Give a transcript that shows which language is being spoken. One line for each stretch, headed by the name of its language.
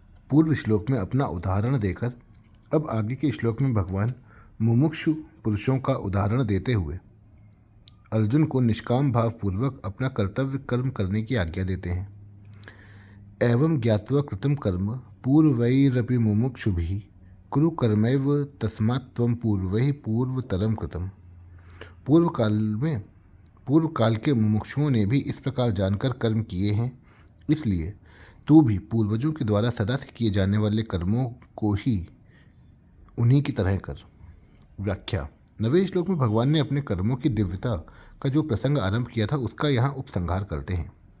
Hindi: पूर्व श्लोक में अपना उदाहरण देकर अब आगे के श्लोक में भगवान मुमुक्षु पुरुषों का उदाहरण देते हुए अर्जुन को निष्काम भाव पूर्वक अपना कर्तव्य कर्म करने की आज्ञा देते हैं।
Sanskrit: एवं ज्ञात्वा कृतं कर्म पूर्वैरपि मुमुक्षुभिः कुरु कर्मैव तस्मात् त्वं पूर्वैः पूर्वतरं कृतम्।
Hindi: पूर्व काल के मुमुक्षुओं ने भी इस प्रकार जानकर कर्म किए हैं, इसलिए तू भी पूर्वजों के द्वारा सदा से किए जाने वाले कर्मों को ही उन्हीं की तरह कर। व्याख्या। नवें श्लोक में भगवान ने अपने कर्मों की दिव्यता का जो प्रसंग आरंभ किया था उसका यहाँ उपसंहार करते हैं।